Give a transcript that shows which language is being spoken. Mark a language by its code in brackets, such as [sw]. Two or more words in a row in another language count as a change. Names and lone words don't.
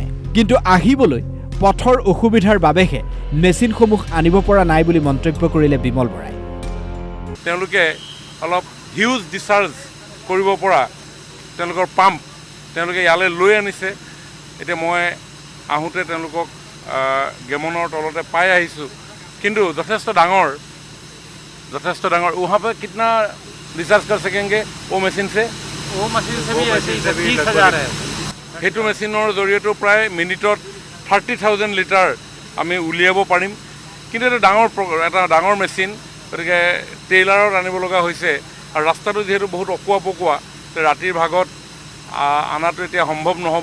[as] কিন্তু আহিবলৈ পথৰ অসুবিধাৰ বাবেহে মেচিনসমূহ আনিব পৰা নাই বুলি মন্তব্য কৰিলে বিমল বৰাই। তেওঁলোকে অলপ [en] huge discharge [as] কৰিব পৰা তেওঁলোকৰ পাম্প তেওঁলোকে ইয়ালৈ লৈ আনিছে। এতিয়া মই আহোঁতে তেওঁলোকক গেমনৰ তলতে পাই আহিছোঁ, কিন্তু যথেষ্ট ডাঙৰ। [hi] वहाँ पर कितना डिस्चार्ज कर सकेंगे वो मशीन से? वो मशीन से भी ऐसे ही 30,000 है। [as] সেইটো মেচিনৰ জৰিয়তেও প্ৰায় মিনিটত 30,000 লিটাৰ আমি উলিয়াব পাৰিম। কিন্তু এটা ডাঙৰ মেচিন, গতিকে ট্ৰেইলাৰত আনিব লগা হৈছে। আৰু ৰাস্তাটো যিহেতু বহুত অকোৱা পকোৱা, ৰাতিৰ ভাগত আনাটো এতিয়া সম্ভৱ নহ'ব।